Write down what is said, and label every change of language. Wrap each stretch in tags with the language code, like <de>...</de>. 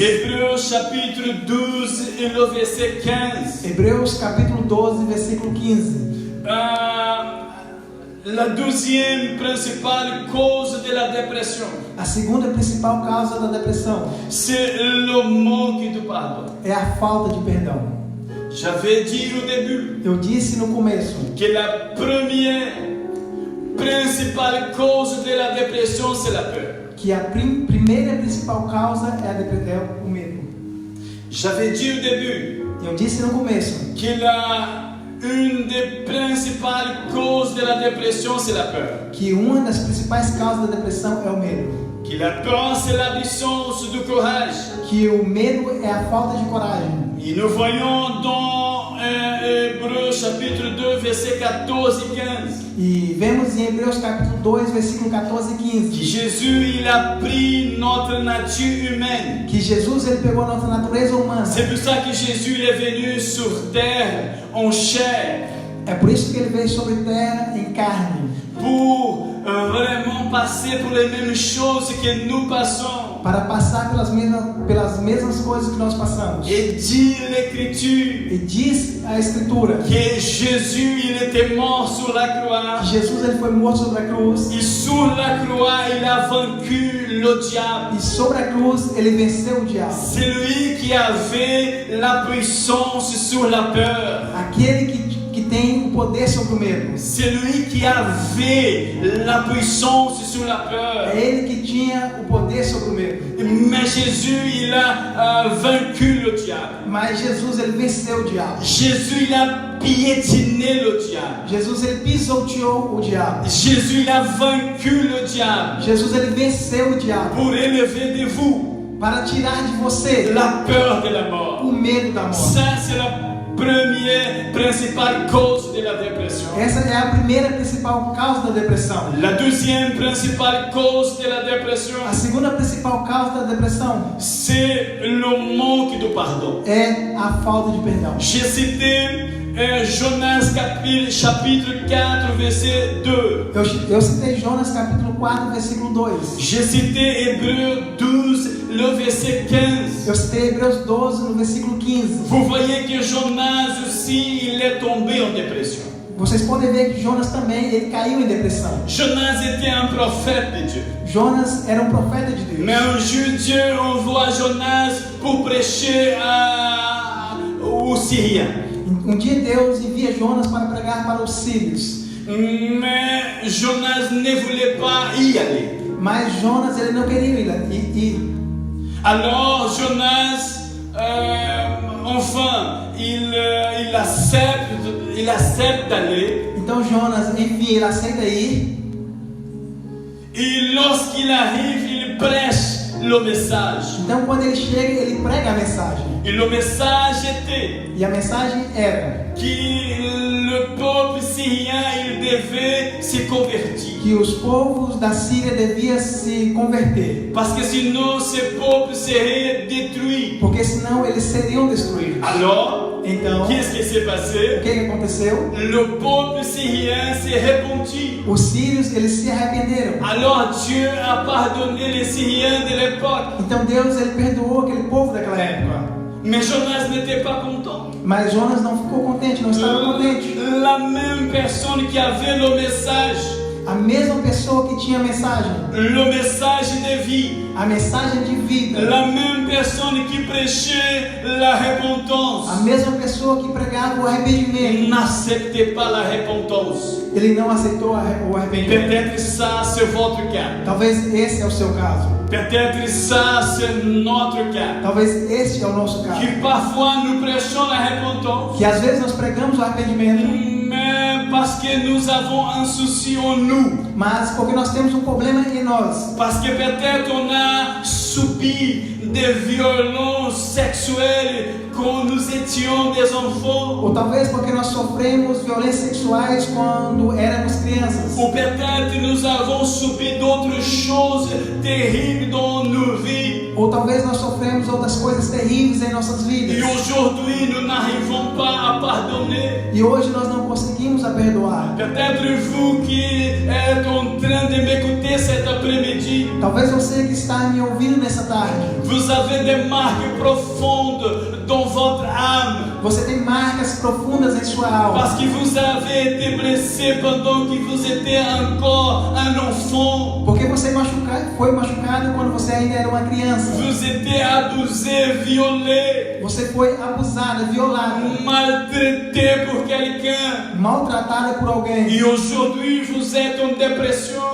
<fr>Hébreux chapitre 12 et le verset 15.</fr> <pt>Hebreus capítulo 12, versículo 15.</pt> <fr>La deuxième principale cause de la dépression,</fr> <pt>A segunda principal causa da depressão</pt> <fr>c'est le manque de pardon.</fr> <pt>é a falta de perdão.</pt> <fr>J'avais dit au début</fr> <pt>Eu disse no começo</pt> <fr>que la première principale cause de la dépression, c'est la peur.</fr> <pt>que a primeira e principal causa é o medo.</pt> <fr>J'avais dit au début</fr> <pt>Eu disse no começo</pt> <fr>que une des principales causes de la dépression, c'est la peur.</fr> <pt>que uma das principais causas da depressão é o medo.</pt> <fr>Que la peur, c'est l'absence de courage.</fr> <pt>Que o medo é a falta de coragem.</pt> <fr>Et nous voyons dans Hébreux chapitre 2, versets 14 et 15.</fr> <pt>E vemos em Hebreus capítulo 2, versículo 14 e</pt> <fr>Que</fr> <pt>15</pt> <fr>Jésus, il a pris notre nature humaine.</fr> <pt>que Jesus ele pegou a nossa natureza humana.</pt> <fr>C'est pour ça que Jésus il est venu sur terre en chair.</fr> <pt>É por isso que ele veio sobre a terra em carne,</pt> <fr>Pour vraiment passer pour les mêmes choses que nous passons.</fr> <pt>para passar pelas mesmas coisas que nós passamos.</pt> <fr>Et dit l'Écriture</fr> <pt>E diz a Escritura</pt> <fr>que Jésus il était mort sur la croix.</fr> <pt>que Jesus ele foi morto sobre a cruz</pt> <fr>Et sur la croix, il a vaincu le diable.</fr> <pt>e sobre a cruz ele venceu o diabo.</pt> <fr>C'est lui qui avait la puissance sur la peur.</fr> <pt>Aquele que tem o poder sobre o medo.</pt> <fr>C'est lui qui avait la puissance sur la peur.</fr> <pt>É ele que tinha o poder sobre o medo.</pt> <fr>Mais Jésus, il a vaincu le diable.</fr> <pt>Mas Jesus ele venceu o diabo.</pt> <fr>Jésus, il a piétiné le diable.</fr> <pt>Jesus ele pisoteou o diabo.</pt> <fr>Jésus, il a vaincu le diable</fr> <pt>Jesus ele venceu o diabo</pt> <fr>pour élever de vous</fr> <pt>para tirar de você</pt> <fr>la peur de la mort.</fr> <pt>o medo da morte.</pt> <fr>Ça, c'est la première principale cause de la dépression.</fr> <pt>Essa é a primeira principal causa da depressão.</pt> <fr>La deuxième principale cause de la dépression,</fr> <pt>A segunda principal causa da depressão</pt> <fr>c'est le manque de pardon.</fr> <pt>é a falta de perdão.</pt> <fr>J'ai cité Jonas chapitre 4, verset 2.</fr> <pt>Eu citei Jonas capítulo 4, versículo 2.</pt> <fr>J'ai cité Hébreux 12, le verset 15.</fr> <pt>Eu citei Hebreus 12, no versículo 15.</pt> <fr>Vous voyez que Jonas aussi, il est tombé en dépression.</fr> <pt>Vocês podem ver que Jonas também, ele caiu em depressão.</pt> <fr>Jonas était un prophète de Dieu.</fr> <pt>Jonas era um profeta de Deus.</pt> <fr>Mais un jour, Dieu envoie Jonas pour prêcher aux Syriens.</fr> <pt>Um dia Deus envia Jonas para pregar para os sírios.</pt> <fr>Mais Jonas ne voulait pas y aller.</fr> <pt>Mas Jonas, ele não queria ir.</pt> <fr>Alors Jonas, enfin, il accepte d'aller.</fr> <pt>Então Jonas, enfim, ele aceita ir.</pt> <fr>Et lorsqu'il arrive, il prêche le message.</fr> <pt>Então quando ele chega, ele prega a mensagem.</pt> <fr>Et le message était</fr> <pt>E a mensagem era</pt> <fr>que le peuple syrien, il devait se convertir.</fr> <pt>que os povos da Síria deviam se converter,</pt> <fr>Parce que sinon, ce peuple serait détruit.</fr> <pt>porque senão eles seriam destruídos.</pt> <fr>Alors,</fr> <pt>Então,</pt> <fr>qu'est-ce qui s'est</fr> <pt>o</pt> <fr>passé?</fr> <pt>que aconteceu?</pt> <fr>Le peuple syrien s'est repenti.</fr> <pt>Os sírios, eles se arrependeram.</pt> <fr>Alors Dieu a pardonné les Syriens de l'époque.</fr> <pt>Então Deus, ele perdoou aquele povo daquela época.</pt> <fr>Mais Jonas n'était pas content.</fr> <pt>Mas Jonas não ficou contente, não estava contente.</pt> <fr>La même personne qui avait le message,</fr> <pt>A mesma pessoa que tinha a mensagem,</pt> <fr>le message de vie,</fr> <pt>a mensagem de vida,</pt> <fr>la même personne qui prêchait la</fr> <pt>a</pt> <fr>repentance,</fr> <pt>mesma pessoa que pregava o arrependimento,</pt> <fr>n'acceptait pas la repentance.</fr> <pt>ele não aceitou o arrependimento.</pt> <fr>Peut-être ça c'est votre cas.</fr> <pt>Talvez esse é o seu caso.</pt> <fr>Peut-être ça c'est notre cas.</fr> <pt>Talvez este é o nosso caso.</pt> <fr>Que parfois nous prêchons la repentance,</fr> <pt>Que às vezes nós pregamos o arrependimento,</pt> <fr>mais parce que nous avons un souci en nous.</fr> <pt>mas porque nós temos um problema em nós.</pt> <fr>Parce que peut-être on a subi des violences sexuelles quand nous étions des enfants.</fr> <pt>Ou talvez porque nós sofremos violências sexuais quando éramos crianças.</pt> <fr>Ou peut-être nous avons subi d'autres choses terribles dans nos vies.</fr> <pt>Ou talvez nós sofremos outras coisas terríveis em nossas</pt> <fr>Et</fr> <pt>vidas.</pt> <fr>aujourd'hui, nous n'arrivons pas à pardonner.</fr> <pt>E hoje nós não conseguimos a perdoar.</pt> <fr>Peut-être vous qui êtes en train de m'écouter cet après-midi,</fr> <pt>Talvez você que está me ouvindo nessa tarde,</pt> <fr>vous avez des marques profondes dans votre âme.</fr> <pt>você tem marcas profundas em sua alma.</pt> <fr>Parce que vous avez été blessé pendant que vous étiez encore un enfant.</fr> <pt>Porque você foi machucado quando você ainda era uma criança.</pt> <fr>Vous étiez abusé, violé,</fr> <pt>Você foi abusada, violada,</pt> <fr>maltraité por quelqu'un.</fr> <pt>maltratada por alguém.</pt> <fr>Et aujourd'hui, vous êtes en dépression.</fr>